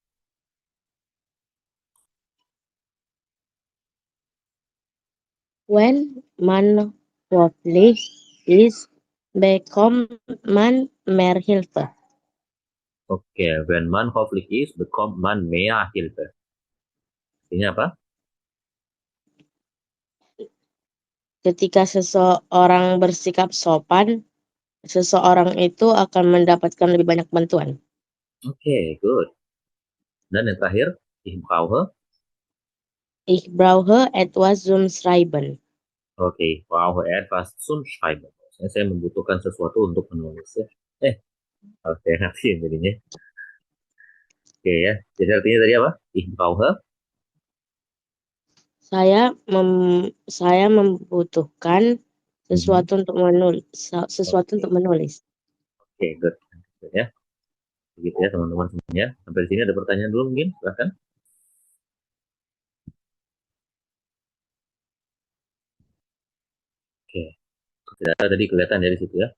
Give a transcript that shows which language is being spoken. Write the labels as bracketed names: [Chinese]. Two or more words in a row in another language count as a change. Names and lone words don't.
[German] When man hoffentlich ist, bekommt man mehr Hilfe. Oke, when man hoffentlich ist, bekommt man mehr Hilfe. [Indonesian] Artinya apa? Ketika seseorang bersikap sopan, seseorang itu akan mendapatkan lebih banyak bantuan. [English] Oke, good. [Indonesian] Dan yang terakhir, [German] ich brauche. Ich brauche etwas zum Schreiben. Oke, brauche etwas zum Schreiben. [Indonesian] Saya membutuhkan sesuatu untuk menulis ya. Oke, nanti jadinya. Oke ya, jadi artinya tadi apa? [German] Ich brauche. [Indonesian] Saya membutuhkan sesuatu untuk menulis. Untuk menulis. [English] Oke, good. [Indonesian] Ya, begitu ya teman-teman semuanya. Sampai di sini ada pertanyaan dulu mungkin, silahkan. Oke, tidak ada tadi kelihatan ya di situ ya.